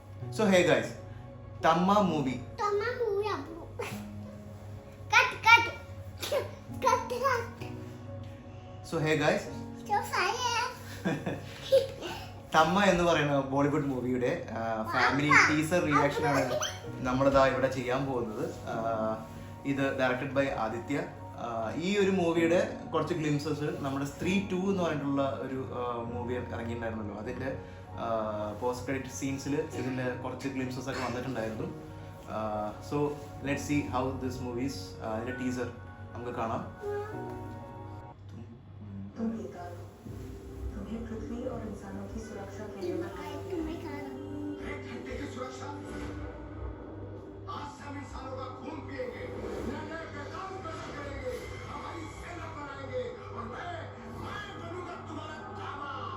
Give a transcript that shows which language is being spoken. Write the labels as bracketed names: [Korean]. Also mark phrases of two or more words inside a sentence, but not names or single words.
[English] So hey guys, Tamma movie. So hey guys, [Malayalam] തമ്മ എന്ന് പറയുന്ന ബോളിവുഡ് മൂവിയുടെ ഫാമിലി ടീസർ റിയാക്ഷൻ ആണ് നമ്മളിതാ ഇവിടെ ചെയ്യാൻ പോകുന്നത്. ഇത് [English] directed by [Malayalam] ആദിത്യ. ഈ ഒരു മൂവിയുടെ കുറച്ച് ഗ്ലിംസസ് നമ്മുടെ സ്ത്രീ 2 എന്ന് പറഞ്ഞിട്ടുള്ള ഒരു മൂവി ഇറങ്ങിയിട്ടുണ്ടായിരുന്നല്ലോ, അതിൻ്റെ [English] post credit [Malayalam] സീൻസിൽ ഇതിൻ്റെ കുറച്ച് ഗ്ലിംസസ് ഒക്കെ വന്നിട്ടുണ്ടായിരുന്നു. [English] so let's see how this movies. [Malayalam] അതിൻ്റെ ടീസർ നമുക്ക് കാണാം. [Hindi] पृथ्वी और इंसानों की सुरक्षा के लिए सुरक्षा आज से हम इंसानों का खून पिएंगे, नए पैगाम पैदा करेंगे, हमारी सेना बनाएंगे और मैं बनूंगा तुम्हारा दामा.